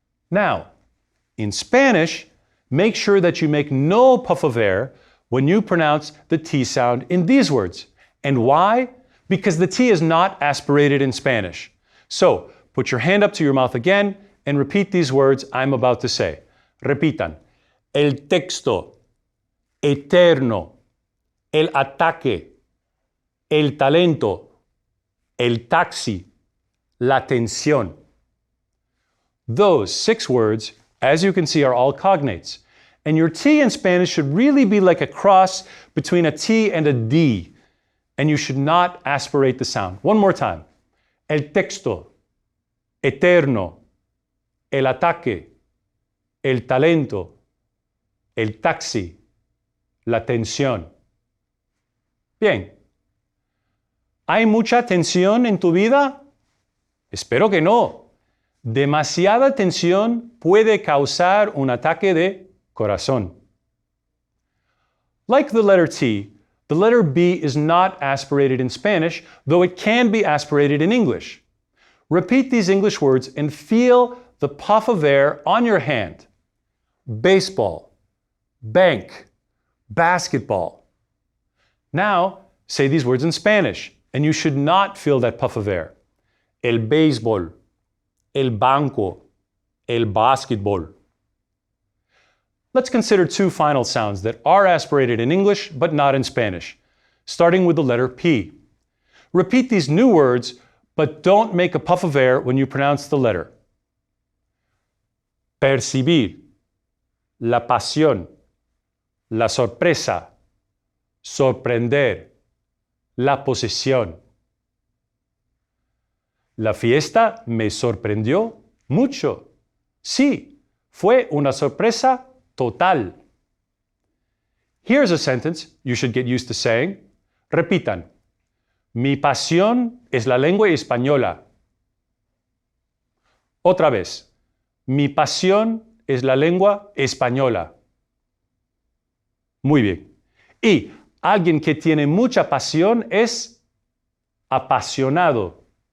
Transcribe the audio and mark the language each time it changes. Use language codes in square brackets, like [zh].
[en] Now, in Spanish, make sure that you make no puff of air when you pronounce the T sound in these words. And why? Because the T is not aspirated in Spanish. So, put your hand up to your mouth again and repeat these words I'm about to say. [es] Repitan. El texto, eterno, el ataque, el talento, el taxi, la tensión. [en] Those 6 words, as you can see, are all cognates. And your T in Spanish should really be like a cross between a T and a D. And you should not aspirate the sound. One more time. [es] El texto, eterno, el ataque, el talento, el taxi, la tensión. Bien. ¿Hay mucha tensión en tu vida? Espero que no. Demasiada tensión puede causar un ataque de corazón. [en] Like the letter T, the letter B is not aspirated in Spanish, though it can be aspirated in English. Repeat these English words and feel the puff of air on your hand. Baseball, bank, basketball. Now, say these words in Spanish, and you should not feel that puff of air. [es] El béisbol, el banco, el basketball. [en] Let's consider 2 final sounds that are aspirated in English but not in Spanish, starting with the letter P. Repeat these new words, but don't make a puff of air when you pronounce the letter. [es] Percibir, la pasión, la sorpresa, sorprender, la posesión. La fiesta me sorprendió mucho. Sí, fue una sorpresa total. [en] Here's a sentence you should get used to saying. [es] Repitan. Mi pasión es la lengua española. Otra vez. Mi pasión es la lengua española. Muy bien. Y alguien que tiene mucha pasión es apasionado.